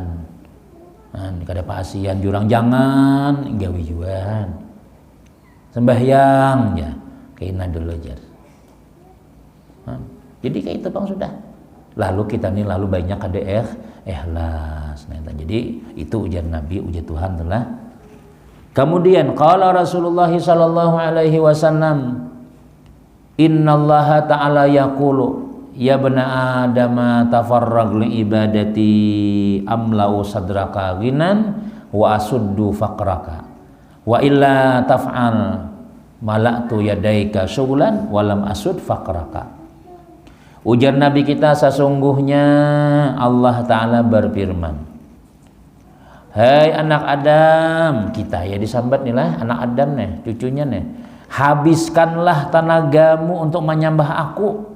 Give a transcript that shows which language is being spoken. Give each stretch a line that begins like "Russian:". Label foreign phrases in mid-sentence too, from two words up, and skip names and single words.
Banjar: Ada paasian jurang jangan gawi juan.
Indonesian: Sembahyang ya. Kayak dulu aja.
Banjar: Jadi kayak itu Bang sudah. Lalu kita ini banyak ada ikhlas. Nah, jadi itu ujar Nabi, ujar Tuhan telah.
Arabic: Kemudian قال رسول الله صلى الله عليه وسلم إن الله تعالى يقول يا ابن آدم تفرغ لعبادتي أملأ صدرك غنى وأسد فقرك وإلا تفعل ملأت يديك شغلا ولم أسد فقرك.
Indonesian: Ujar Nabi kita, sesungguhnya Allah Ta'ala berfirman, hai anak Adam,
Banjar: kita ya disambat nih lah
Indonesian: anak Adam nih, cucunya nih, habiskanlah tenagamu untuk menyembah aku,